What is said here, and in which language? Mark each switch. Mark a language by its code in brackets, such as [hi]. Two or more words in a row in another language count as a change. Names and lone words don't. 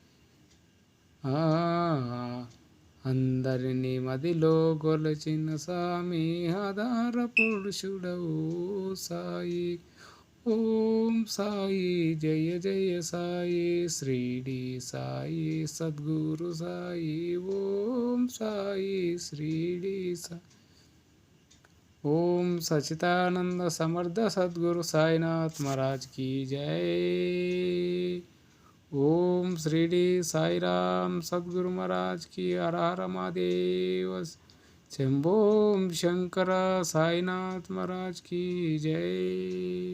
[te] అందరినీ మదిలో గొలచిన స్వామి ఆధార పురుషుడవు సాయి. ఓం సాయి జయ జయ సాయి శ్రీడి సాయి సద్గురు సాయి. ఓం సాయి శ్రీడి సాయి. [hi] ओम सच्चिदानंद समर्थ सद्गुरु साईनाथ महाराज की जय। ओम श्रीडी साईराम सद्गुरु महाराज की हर हर महादेव शंभो शंकर साईनाथ महाराज की जय।